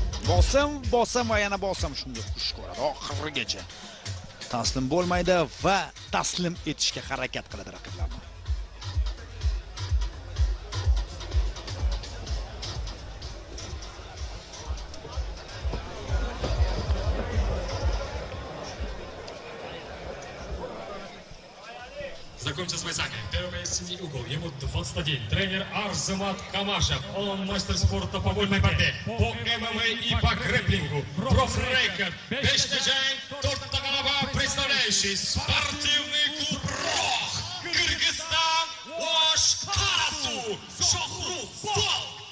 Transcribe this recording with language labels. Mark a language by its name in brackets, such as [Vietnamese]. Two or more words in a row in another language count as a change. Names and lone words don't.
[Uzbek] bosim va yana bosim shunga xush ko'radi oxirigacha. Taslim bo'lmaydi va taslim etishga harakat qiladi raqiblarni. [Russian] Знакомьтесь с бойцами. Первый синий угол. Ему 21. Тренер Арзамат Камашев. Он мастер спорта по вольной борьбе, по ММА и по грэпплингу. Профрейкер. Бешнежайн Тортаганова, представляющий спортивный клуб РОХ. Кыргызстан. Ош Карасу. Шохру. Фол.